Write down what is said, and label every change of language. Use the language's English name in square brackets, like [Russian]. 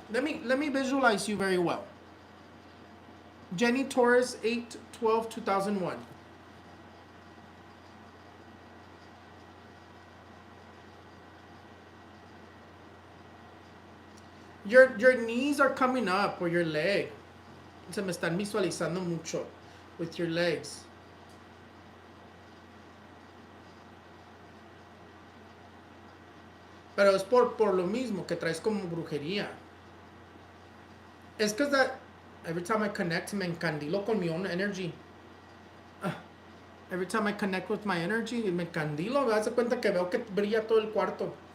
[English] Let me visualize you very well. Jenny Torres, 8/12/2001. Your knees are coming up, or your leg. [Spanish] Se me están visualizando mucho [English] with your legs. [Spanish] Pero es por lo mismo que traes como brujería. [English] It's because that every time I connect, [Spanish] me encandilo con mi [English] own energy. Every time I connect with my energy, [Spanish] me encandilo. Me das cuenta que veo que brilla todo el cuarto.